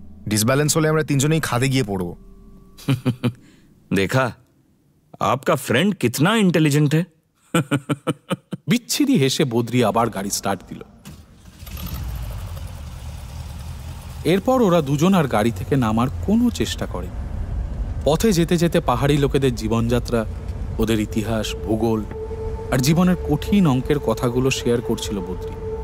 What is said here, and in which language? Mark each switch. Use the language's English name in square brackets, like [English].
[Bangla] Disbalance হলে আমরা তিনজনেই খাদে গিয়ে পড়বো। [Hindi] देखा आपका फ्रेंड कितना इंटेलिजेंट है। [Bangla] বিচ্ছিরি হেসে বদ্রি আবার গাড়ি স্টার্ট দিল। এরপর ওরা দুজন আর গাড়ি থেকে নামার কোনো চেষ্টা করে। পথে যেতে যেতে পাহাড়ি লোকেদের জীবনযাত্রা, ওদের ইতিহাস, ভূগোল আর জীবনের কঠিন অঙ্কের কথাগুলো শেয়ার করছিল বদ্রি।